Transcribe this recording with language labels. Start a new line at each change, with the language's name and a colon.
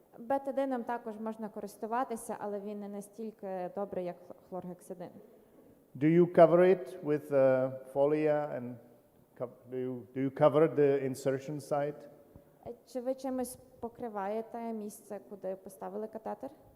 Ukrainian: Бетадином також можна користуватися, але він не настільки добрий, як хлоргексидин.
English: Do you cover it with folia and do you cover the insertion site?
Ukrainian: Чи ви чимось покриваєте місце, куди поставили катетер?